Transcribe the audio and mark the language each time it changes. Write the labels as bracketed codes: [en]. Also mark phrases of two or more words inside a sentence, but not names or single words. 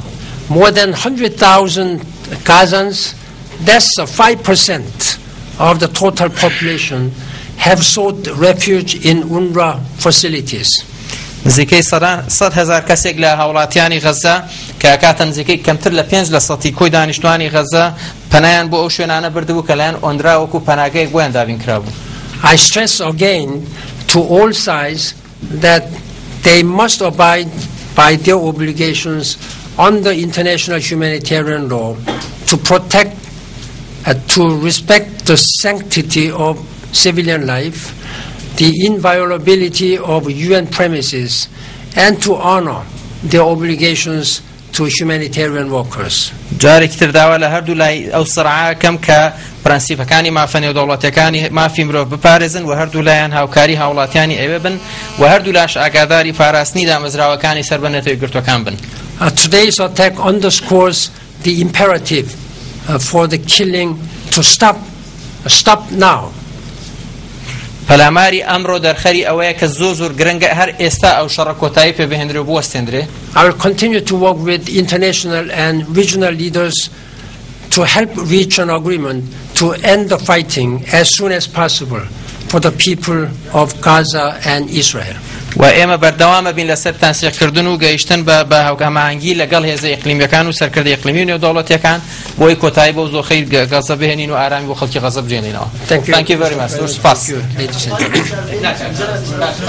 [en] More than 100,000 Gazans, that's 5% of the total population, have sought refuge in UNRWA facilities. [ckb] نزیکەی 100,000 کەسێک لە هاوڵاتیانی غەزە کە کاتە نزیکەی کەمتر لە 5% کۆی دانیشتوانی غەزە پەنایان بۆ ئەو شوێنانە بردبوو کە لایەن ئۆندرا وەکو پەناگەیەک بۆیان دابین کرابوو. [en] I stress again to all sides that they must abide by their obligations under international humanitarian law to protect to respect the sanctity of civilian life, the inviolability of UN premises, and to honor their obligations to humanitarian workers. [ckb] جارێکی تر داوا لە هەردوو لای ئەو سڕعە کەم کە پرەنسیپەکانی مافە نێودەوڵەتیەکانی مافی مرۆڤ بپارێزن و هەردوو لایەن هاوکاری هاوڵاتیانی ئێوە بن و هەردوو لاش ئاگاداری پاراستنی دامەزراوەکانی سەربەنێتەوەی گرتوەکان بن. [en] Today's attack underscores the imperative for the killing to stop now. [ckb] پەلاماری ئەمڕۆ دەرخەری ئەوەیە کە زۆر گرنگە هەر ئێستا ئەو شەڕە کۆتایی پێ بهێنرێ و بوەستێنرێ. [en] I will continue to work with international and regional leaders to help reach an agreement to end the fighting as soon as possible for the people of Gaza and Israel. [ckb] و ئێمە بەردەوامە بین لەسەر تەنسیقکردن و گەیشتن بە هاوکەماهەنگی لەگەڵ هێزە ئیقلیمیەکان و سەرکردە ئیقلیمی و نێودەوڵەتیەکان بۆی کۆتایی بەو زۆخەی گەزە بهێنین و ئارامی بۆ خەڵکی غەزە بجێنینەوە. [en] Thank you. Thank you very much.